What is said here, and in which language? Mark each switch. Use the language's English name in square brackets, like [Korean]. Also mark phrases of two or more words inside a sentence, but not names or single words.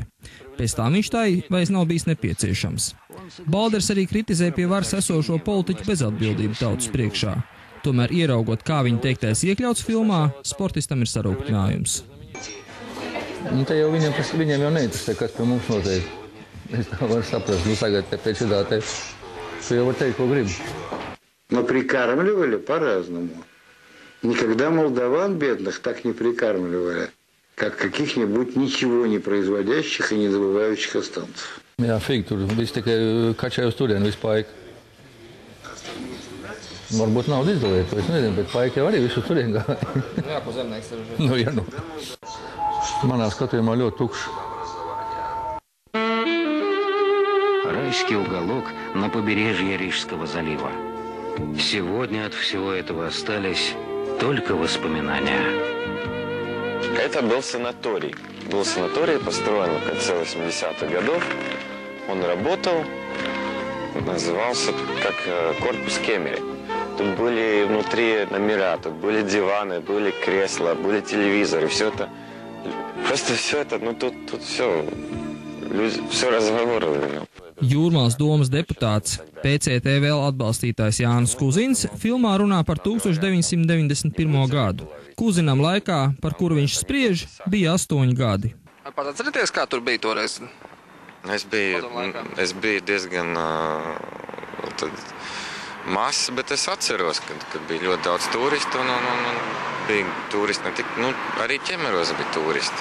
[Latvian] Pēc tam viņš tai vairs nav bijis nepieciešams. Balderis arī kritizē pie varas esošo politiķu bezatbildību tautas priekšā. Tomēr ieraugot, kā viņa teiktais iekļauts filmā, sportistam ir sarūktinājums. Te jau viņiem jau neinteresē, kas pie mums notiek. Es tā varu saprast, tagad pēc šitā te, tu jau var teikt, ko gribi. [Russian] Но прикармливали по-разному. Никогда молдаван бедных так не прикармливали, как каких-нибудь ничего не производящих и не добывающих останцев. [Latvian] Jā, fīgi, tur viss tikai kačai uz turienu, visu paiku. Varbūt naudu izdalīt, to es nezinu, bet paika jau arī visu turienu gāja. Jā, ko zemnieks ir. Nu, jā, nu. Manā skatījumā ļoti tukšs. [Russian] Райский уголок на побережье Рижского залива. Сегодня от всего этого остались только воспоминания. Это был санаторий. Был санаторий, построен в конце 80-х годов. Он работал, назывался как корпус Кемери. Тут были внутри номера, тут были диваны, были кресла, были телевизоры. Все это, просто все это, ну тут все, люди, все разговоры. [Latvian] Jūrmālas domas deputāts, PCT vēl atbalstītājs Jānis Kuzins filmā runā par 1991. gadu. Kuzinam laikā, par kuru viņš spriež, bija 8 gadi. Pats atcerieties, kā tur bija toreiz? Es biju diezgan mazs, bet es atceros, kad bija ļoti daudz turistu un bija turisti, arī ķemeros bija turisti.